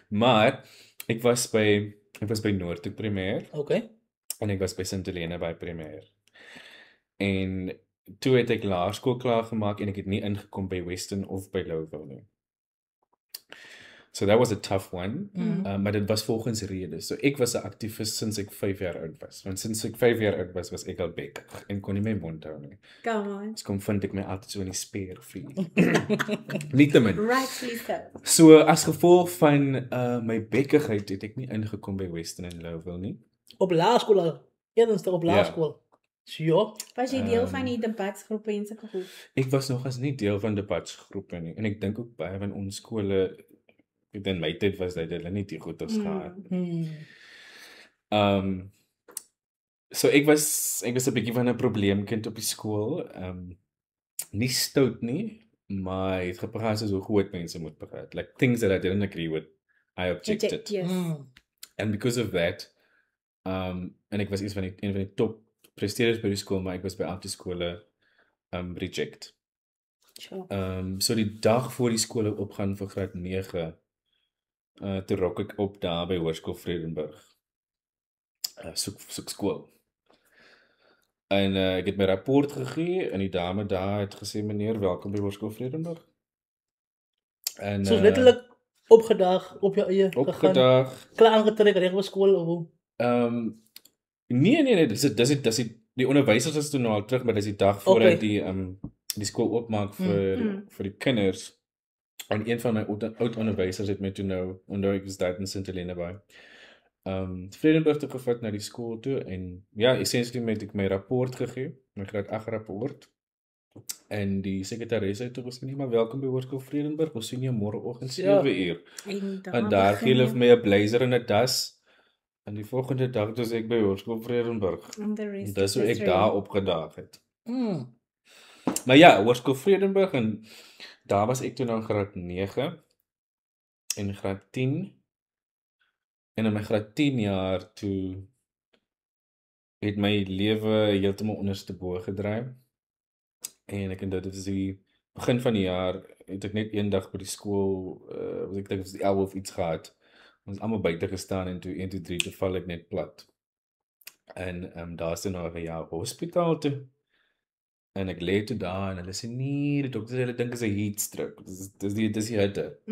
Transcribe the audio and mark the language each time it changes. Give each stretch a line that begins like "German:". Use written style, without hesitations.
Afrikaans: Maar ek was by Noordhoek Primêr. Okay. En ek was by St. Helena Bay Primêr. En toe het ek laerskool klaar gemaak, en ek het nie ingekom by Western of by Lowville nie.
English: So that was a tough one,
Afrikaans: maar dit was volgens redes. So ek was 'n aktivis sinds ek 5 jaar oud was. Want sinds ek 5 jaar oud was ek al bekkig en kon nie my mond hou nie.
English: Come on.
Afrikaans: So kom vind ek my altyd so in die speervlie. Nietemin.
English: Rightly so.
Afrikaans: So as gevolg van my bekkigheid het ek nie ingekom by Western en Lowville nie. Op laerskool al. Eerste op laerskool. So, Was jy deel van die debatsgroepe en sulke goed? Ek was nog as nie deel van debatsgroepe nie. En ek dink ook baie van ons skole, in my tyd was dit hulle nie die goeders gehad nie. So ek was 'n bietjie van 'n probleemkind op die skool. Nie stout nie, maar het gepraat soos hoe groot mense moet praat.
English: Like things that I didn't agree with, I objected. Yes. And because of that,
Afrikaans: en ek was een van die top presteerders by die skool, maar ek was by albei skole reject.
English: Sure.
Afrikaans: So die dag voor die skole opgaan vir graad 9, toe rok ek op daar by Hoërskool Vredenburg. Soek skool. En ek het my rapport gegee en die dame daar het gesê, meneer, welkom by Hoërskool Vredenburg. En so letterlik opgedag op jou eie opgedag. Klaar aangetrek reg by skool of hoe? Nee, dis die onderwysers is toe nou al terug, maar dis die dag voordat die skool oopmaak vir die kinders. En een van my oud onderwysers het my toe nou, onthou ek was daar in St. Helena by, Vredenburg toe gevat na die skool toe, en ja, essentially het ek my rapport gegee, my graad 8 rapport, en die sekretaresse het toe gesê, maar welkom by Hoërskool Vredenburg, ons sien jou môreoggend 7 uur. En daar gee hulle vir my 'n blazer en 'n das, en die volgende dag was ek by Hoërskool Vredenburg. En dis hoe ek daar opgedaag het. Maar ja, Hoërskool Vredenburg, en daar was ek toe nou in graad 9 en graad 10. En in my graad 10 jaar toe het my lewe heeltemal ondersteboe gedraai. En ek onthou dit is die begin van die jaar het ek net eendag by die skool, ek dink dit was die 11 of iets gehad. Ons almal buite gestaan en toe 1 2 3 toe val ek net plat. En daar is toe nou 'n jaar hospitaal toe. En ek lê toe daar en hulle sê nee, die dokters hulle dink is 'n heat stroke. Dis die hitte.